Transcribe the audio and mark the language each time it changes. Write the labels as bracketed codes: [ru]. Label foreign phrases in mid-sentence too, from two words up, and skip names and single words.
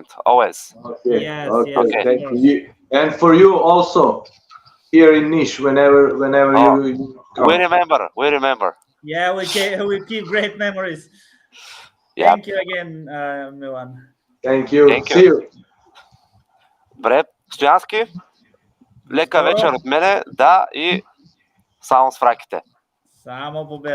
[en] Always. Okay. Yes, okay. Thank you. And for you also, here in Niš, whenever you come. We remember. Yeah, we keep great memories. Yeah. Thank you again, Milan. Thank you. See you. [bg] Добре, Стоянски, лека вечер от мене, да, и само свраките. Само победа.